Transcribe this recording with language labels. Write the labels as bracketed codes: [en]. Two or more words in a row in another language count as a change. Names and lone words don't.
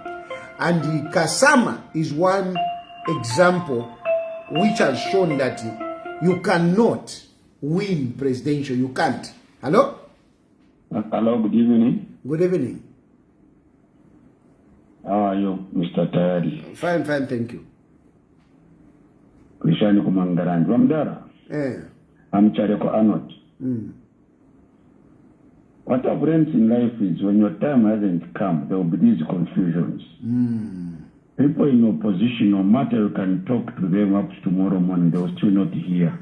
[en] And Kasama is one example which has shown that you cannot win presidential. You can't. Hello? Hello, good evening. Good evening. How are you, Mr. Tayali? Fine, thank you. Krishani Kumangarand. Wamdara? I'm Chareko Arnold. What I've learned in life is when your time hasn't come, there will be these confusions. People in opposition, no matter you can talk to them up to tomorrow morning, they will still not hear.